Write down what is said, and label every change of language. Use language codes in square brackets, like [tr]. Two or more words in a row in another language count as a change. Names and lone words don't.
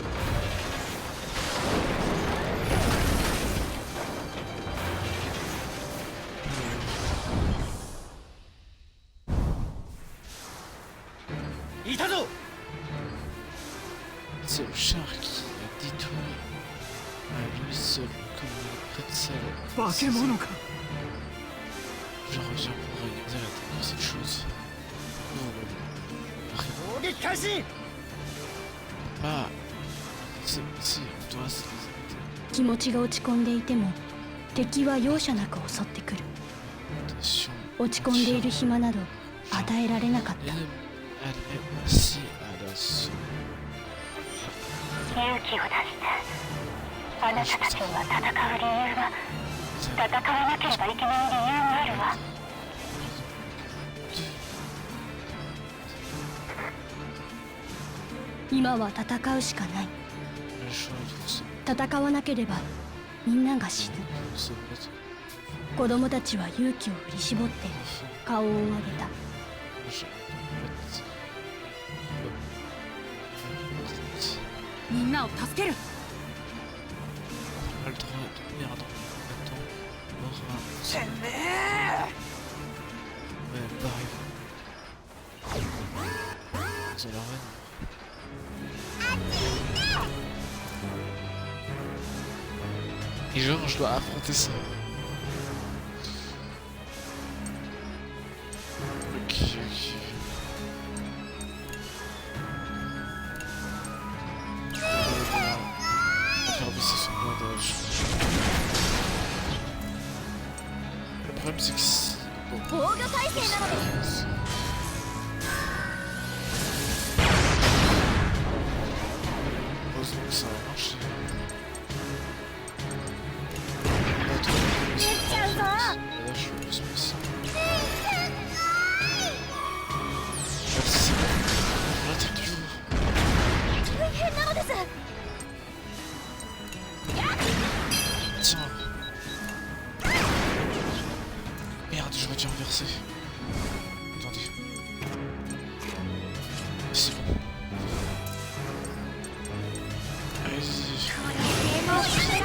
[fr] C'est le char qui a détruit à lui seul comme une pretzel. Je reviens pour regarder la tête de cette chose. Ah, si, on doit se les arrêter. [ja] 気持ちが落ち込んでいても敵は容赦なく襲ってくる。 [fr] Attention. [ja] 落ち込んでいる暇など与えられなかった。 [fr] Elle est aussi à l'assaut. [ja] 勇気を出してあなたたちには戦う理由が戦わなければいけない理由があるわ。今は戦うしかない。 [fr] Le choix de [ja] 戦わなければみんなが死ぬ。 [fr] se battre. [ja] 子供たちは勇気を振り絞って顔を上げた。みんなを助ける。 [fr] On a le droit de merde. Attends. Mort. [ja] てめえ。 [fr] Ouais, elle arrive. Ils ont la reine. Et genre, je dois affronter ça. Ok, ok. On va faire baisser son blindage. Le problème, c'est que si... Bon. [ja] 防御体制なのです。 [fr] Heureusement que ça a marché. [ja] 撃っちゃうぞ。 [fr] Là, je suis plus spécial. Merci. L'attaque du jour. [ja] 大変なのです。 [fr] Tiens. Merde, j'aurais dû renverser. Attendez. C'est bon. Allez-y.